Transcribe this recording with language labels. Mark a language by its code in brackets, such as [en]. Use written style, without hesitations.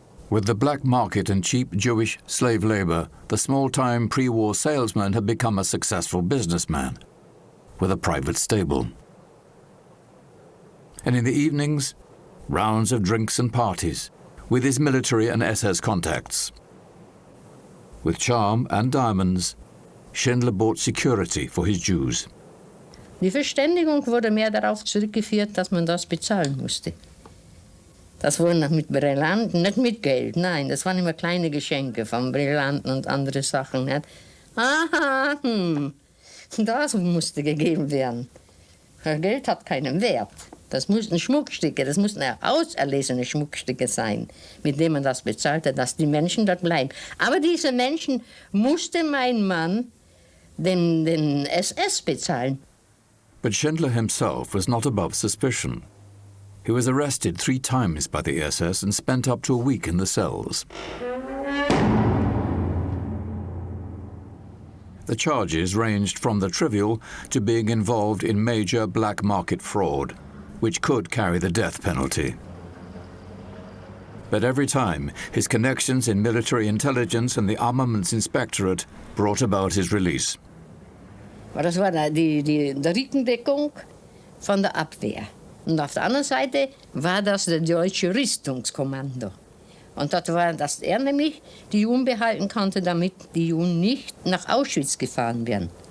[en] With the black market and cheap Jewish slave labor, the small-time pre-war salesman had become a successful businessman with a private stable. And in the evenings, rounds of drinks and parties, with his military and SS contacts. With charm and diamonds, Schindler bought security for his Jews. [de] Die Verständigung wurde mehr darauf zurückgeführt, dass man das bezahlen musste. Das wurde noch mit Brillanten, nicht mit Geld, nein, das waren immer kleine Geschenke von Brillanten und andere Sachen. Nicht? Aha, das musste gegeben werden. Geld hat keinen Wert. Das mussten Schmuckstücke, das mussten auserlesene Schmuckstücke sein, mit denen man das bezahlte, dass die Menschen dort bleiben. Aber diese Menschen musste mein Mann den SS bezahlen. [en] But Schindler himself was not above suspicion. He was arrested 3 times by the SS and spent up to a week in the cells. The charges ranged from the trivial to being involved in major black market fraud, which could carry the death penalty. But every time, his connections in military intelligence and the Armaments Inspectorate brought about his release. [de] Das war die Rückendeckung von der Abwehr. Und auf der anderen Seite war das das deutsche Rüstungskommando. Und das war, dass er nämlich die Juden behalten konnte, damit die Juden nicht nach Auschwitz gefahren werden.